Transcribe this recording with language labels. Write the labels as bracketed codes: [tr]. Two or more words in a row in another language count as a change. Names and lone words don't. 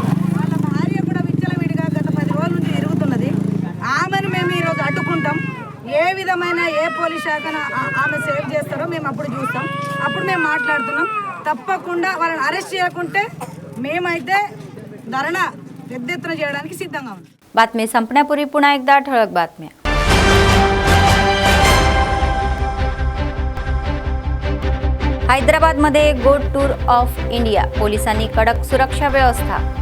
[te] వాళ్ళ భార్య కూడా విచ్చలవిడిగా గత 10 రోజుల నుంచి తిరుగుతున్నది. ఆమెను మేము ఈరోజు అడ్డుకుంటాం. ఏ విధమైన ఏ పోలీస్ శాఖను ఆమె సేవ్ చేస్తారో మేము అప్పుడు చూస్తాం. అప్పుడు మేము మాట్లాడుతున్నాం. తప్పకుండా వాళ్ళని అరెస్ట్ చేయకుంటే మేమైతే ధర్నా పెద్ద ఎత్తున చేయడానికి సిద్ధంగా ఉన్నాం. [mr] बातमी संपण्यापूर्वी पुन्हा एकदा ठळक बातम्या. हैदराबादमध्ये गोट टूर ऑफ इंडिया पोलिसांनी कडक सुरक्षा व्यवस्था.